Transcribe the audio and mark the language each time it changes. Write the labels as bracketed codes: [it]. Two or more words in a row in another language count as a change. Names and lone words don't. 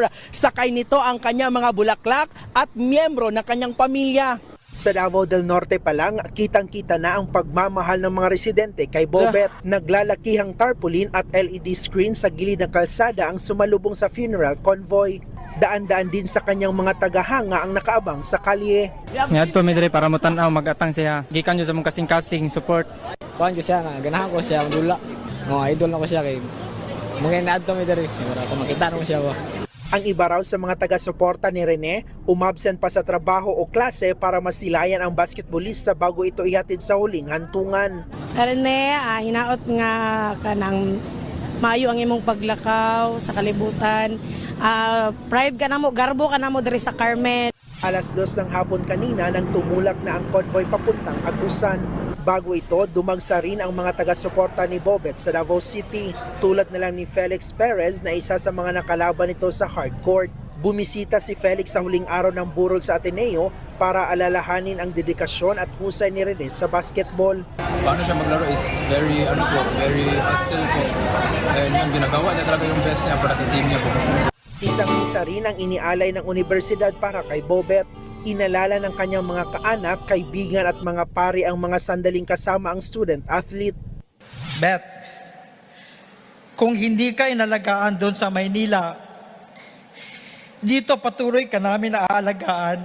[tl] Sakay nito ang kanyang mga bulaklak at miyembro ng kanyang pamilya. Sa Davao del Norte pa lang, kitang-kita na ang pagmamahal ng mga residente kay Bobet. Naglalakihang tarpaulin at LED screen sa gilid ng kalsada ang sumalubong sa funeral convoy. Daan-daan din sa kanyang mga tagahanga ang nakaabang sa kalye. [ceb] Ngadto mi diri para mo tan-aw magatang siya. Gikan jud sa mong kasing-kasing support. Kuan ko siya na ganahan ko siya dula. Mga idol na ko siya kay mga naadto mi diri para ko makita ko siya ba. [tl] Ang iba raw sa mga taga-suporta ni Rene, umabsent pa sa trabaho o klase para masilayan ang basketballista bago ito ihatid sa huling hantungan. [ceb] Rene, hinaot nga kanang maayo ang imong paglakaw sa kalibutan. Pride ka na mo, garbo ka na mo diri sa Carmen. [tl] Alas 2 ng hapon kanina nang tumulak na ang convoy papuntang Agusan. Bago ito, dumagsa rin ang mga taga-suporta ni Bobet sa Davao City. Tulad na lang ni Felix Perez na isa sa mga nakalaban nito sa hardcourt. Bumisita si Felix sa huling araw ng burol sa Ateneo para alalahanin ang dedikasyon at husay ni Rene sa basketball. Paano siya maglaro [en] is very hustle [tl] po. And yung ginagawa niya talaga yung best niya para sa team niya po. Isang-isa rin ang inialay ng universidad para kay Bobet. Inalala ng kanyang mga kaanak, kaibigan at mga pari ang mga sandaling kasama ang student-athlete. Bet, kung hindi ka inalagaan doon sa Maynila, dito patuloy ka namin aalagaan.